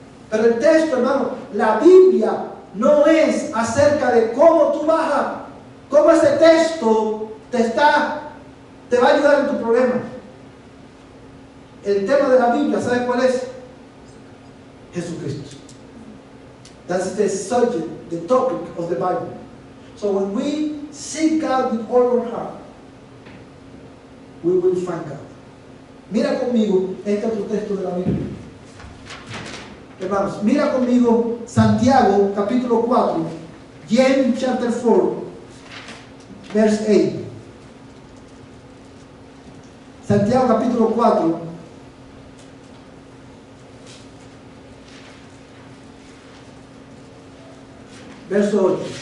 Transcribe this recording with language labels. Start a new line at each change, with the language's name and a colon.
Spanish: Pero el texto, hermano, la Biblia no es acerca de cómo tú vas a, cómo ese texto te va a ayudar en tu problema. El tema de la Biblia, ¿sabes cuál es? Jesucristo.
English: That's the subject, the topic of the Bible. So when we seek God with all our heart, we will find God.
Spanish: Mira conmigo este otro texto de la Biblia. Hermanos, mira conmigo Santiago capítulo 4,
English: James chapter 4, verse 8.
Spanish: Santiago capítulo 4, verso 8.